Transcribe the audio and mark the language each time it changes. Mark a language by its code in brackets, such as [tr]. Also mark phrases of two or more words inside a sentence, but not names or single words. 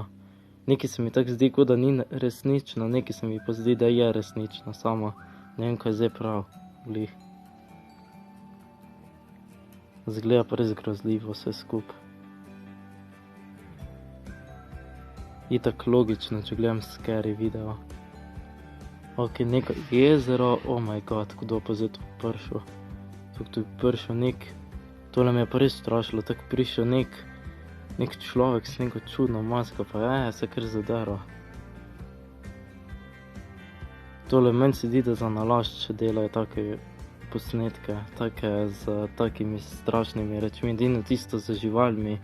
[sl] Nekaj se mi tako zdi, kot da ni resnično, nekaj se mi pa zdi, da je resnično, samo ne vem, kaj je zdaj prav, glih. Zgleda pa res grozljivo vse skupaj. Itak logično, če gledam [en] scary video. [sl] Ok, neko jezero, [en] oh my god, [sl] kdo pa zdaj tu prišel. Tu je prišel nek, tole me je pa res strašilo, tako prišel nek človek s neko čudno masko, pa se kar zadero. Tole meni se zdi, da za nalašč delajo take posnetke, take z takimi strašnimi rečmi, edino tisto z živalmi.